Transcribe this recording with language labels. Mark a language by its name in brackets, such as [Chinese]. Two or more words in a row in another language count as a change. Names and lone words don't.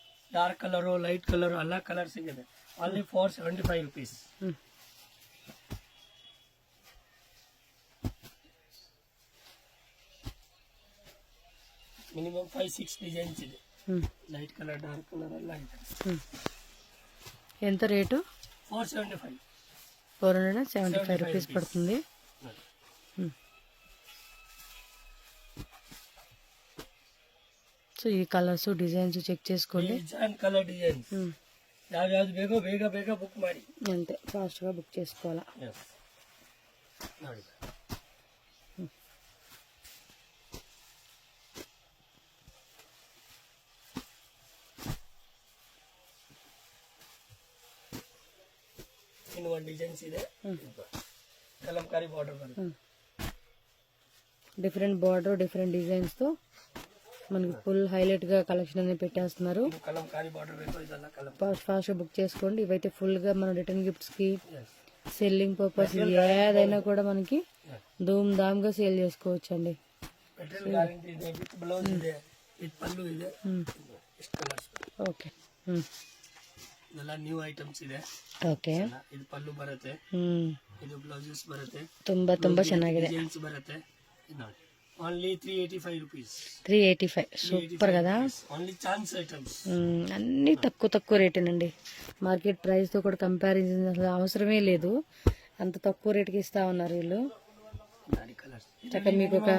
[English] dark colour light colour [Kannada] ಎಲ್ಲ ಕಲರ್ ಸಿಗುತ್ತೆ ಓನ್ಲಿ 475 rupees. ಮಿನಿಮಮ್ 5-6 ಡಿಸೈನ್ಸ್ ಇದೆ. [English] light colour dark colour [Kannada] ಎಲ್ಲ ಇದೆ. [Telugu] ఎంత రేటు? 475. 475 రూపీస్ పడుతుంది. సో ఈ కలర్స్ డిజైన్స్ చెక్ చేసుకోండి. [English] colour designs [Kannada] ಯಾವ್ದು ಬೇಕೋ ಬೇಗ ಬೇಗ ಬುಕ್ ಮಾಡಿ. [Telugu] అంతే ఫాస్ట్గా బుక్ చేసుకోవాలా. [Kannada] ನೋಡಿ ಇನ್ನು ಒಂದು ಡಿಸೈನ್ಸ್ ಇದೆ. ಕಲಂಕಾರಿ ಬಾರ್ಡರ್ ಬರುತ್ತೆ. [English] different border different [Telugu] డిజైన్స్తో మనకి ఫుల్ హైలైట్గా కలెక్షన్ అనేది పెట్టేస్తున్నారు. [Kannada] కలంకారీ బార్డర్ ಬೇಕು ಇದೆಲ್ಲ ಕಲಂ [Telugu] ఫాస్ట్గా బుక్ చేసుకోండి. ఇవైతే ఫుల్గా మన [English] return gifts selling purpose [Telugu] ఏదైనా కూడా మనకి ధూమ్ ధామ్గా సేల్ చేసుకోవచ్చు అండి. [English] material guarantee [Kannada] ಇದೆ, [English] with blouse [Kannada] ಇದೆ, విత్ పల్లు ಇದೆ. ಎಷ್ಟು ಕಲರ್ಸ್. [Telugu] ఓకే [Kannada] ಇದೆಲ್ಲ [English] new items [Kannada] ಇದೆ. ಓಕೆ ಇದು ಪಲ್ಲು ಬರುತ್ತೆ, ಇದು ಬ್ಲೌಸಸ್ ಬರುತ್ತೆ, ತುಂಬಾ ಚೆನ್ನಾಗಿದೆ. ಡಿಸೈನ್ಸ್ ಬರುತ್ತೆ. ಇದು ನೋಡಿ ఓన్లీ 385 rupees. [Telugu] 385 సూపర్ కదా. [English] only chance items. [Telugu] అన్ని తక్కువ రేటేనండి. మార్కెట్ ప్రైస్తో కూడా కంపారిజన్ అసలు అవసరమే లేదు. అంత తక్కువ రేటుకి ఇస్తా ఉన్నారు వీళ్ళు. చక్కగా మీకు ఒక